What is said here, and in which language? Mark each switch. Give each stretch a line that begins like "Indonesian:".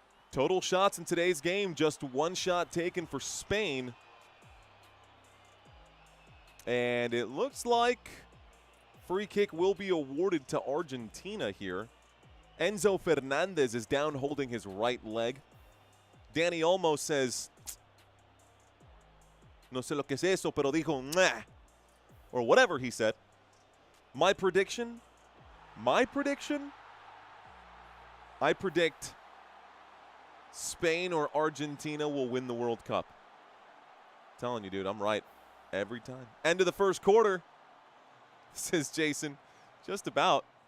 English: Total shots in today's game, just one shot taken for Spain. And it looks like free kick will be awarded to Argentina here. Enzo Fernandez is down holding his right leg.
Spanish: Danny Olmo
English: says,
Spanish: no sé lo que es eso, pero dijo, nah.
English: Or whatever he said. My prediction, I predict Spain or Argentina will win the World Cup. I'm telling you, dude, I'm right every time. End of the first quarter, says Jason. Just about.